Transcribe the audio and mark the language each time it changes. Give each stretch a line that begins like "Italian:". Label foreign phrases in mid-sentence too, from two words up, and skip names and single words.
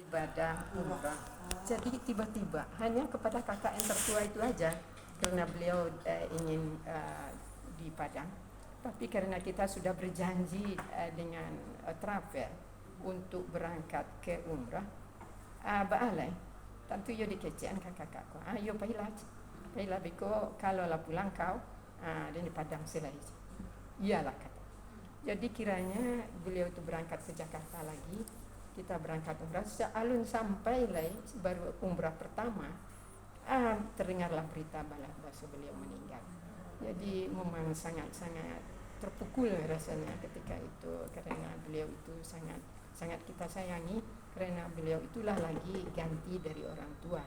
Indonesian: ibadah umrah. Jadi tiba-tiba hanya kepada kakak yang tertua itu aja, karena beliau ingin di Padang. Tapi karena kita sudah berjanji dengan travel untuk berangkat ke umrah,
Minangkabau: baalai tentu yo dikecean kakakku. Yo pailah beko kalau lah pulang kau dan di Padang selesai.
Indonesian: Iyalah kata. Jadi kiranya beliau itu berangkat ke Jakarta lagi, kita berangkat umrah. Sealun sampai lah baru umrah pertama, terdengarlah berita bahwa beliau meninggal. Jadi memang sangat-sangat terpukul rasanya ketika itu, karena beliau itu sangat kita sayangi, karena beliau itulah lagi ganti dari orang tua.